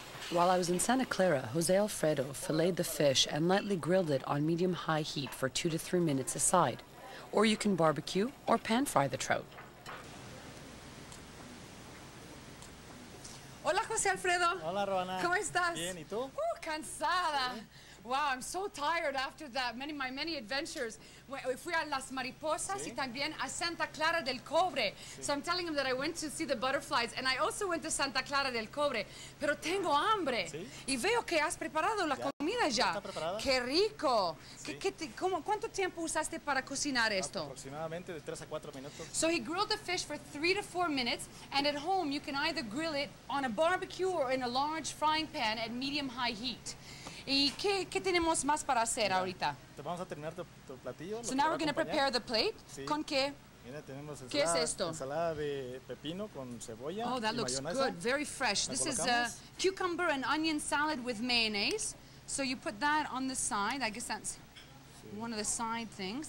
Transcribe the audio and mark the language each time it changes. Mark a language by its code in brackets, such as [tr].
[en] While I was in Santa Clara, Jose Alfredo filleted the fish and lightly grilled it on medium-high heat for 2 to 3 minutes aside. Or you can barbecue or pan-fry the trout. [es] Hola, José Alfredo. Hola, Roana. ¿Cómo estás? Bien, ¿y tú? Cansada. [en] Wow, I'm so tired after that. My many adventures. [es] Fui a Las Mariposas y también a Santa Clara del Cobre. [en] So I'm telling him that I went to see the butterflies, and I also went to Santa Clara del Cobre. [es] Pero tengo hambre. Y veo que has preparado la comida ya. ¿Está preparada? ¡Qué rico! ¿Cuánto tiempo usaste para cocinar esto? Aproximadamente de 3 a 4 minutos. [en] So he grilled the fish for 3 to 4 minutes, and at home you can either grill it on a barbecue or in a large frying pan at medium-high heat. [es] ¿Y qué tenemos más para hacer ahorita? Te vamos a terminar tu platillo. [en] So now we're going to prepare the plate. [es] Sí. ¿Con qué? Mira, tenemos ¿Qué es esto? ensalada de pepino con cebolla. [en] Oh, that [es] y [en] looks [es] mayonesa. [en] good. Very fresh. This is a cucumber and onion salad with mayonnaise. So you put that on the side. I guess that's one of the side things.